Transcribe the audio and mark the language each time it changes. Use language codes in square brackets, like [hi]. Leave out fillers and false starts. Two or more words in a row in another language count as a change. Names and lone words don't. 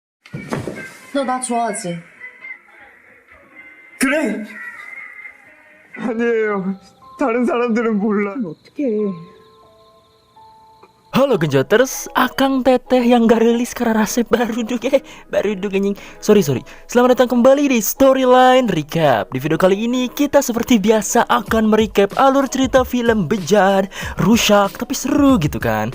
[ko] 너 나 좋아하지? 그래? 아니에요. 다른 사람들은 몰라. [id] Halo Genjoters, [su] Akang Teteh [id] yang gak rilis karena rasa baru anjing. Sorry. Selamat datang kembali di Storyline Recap. Di video kali ini kita seperti biasa akan merecap alur cerita film bejat, rusak tapi seru gitu kan.